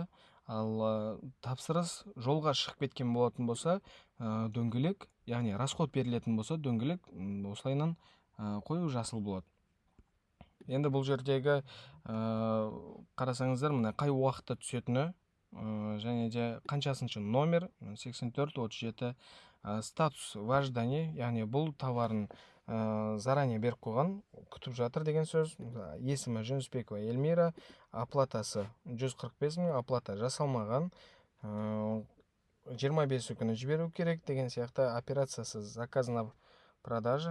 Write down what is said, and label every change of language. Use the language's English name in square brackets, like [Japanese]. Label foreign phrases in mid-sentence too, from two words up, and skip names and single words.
[Kazakh] Ал тапсырыс жолға шығып кеткен болатын болса, дөңгелек, яғни расход берілетін болса, дөңгелек осылайынан қою жасыл болады. Енді бұл жердегі қарасаңыздар, мына қай уақытта түсетіні, және де қаншасыншы номер, 84-37 [Russian] статус в ожидании, [Kazakh] яғни бұл товарын заранее беріп қойған, күтіп жатыр деген сөз. Есімі Жүнісбекова Эльмира, оплатасы 145 мың, оплата жасалмаған, 25 күні жіберу керек деген сияқты. Операциясы [Russian] заказ на продажа.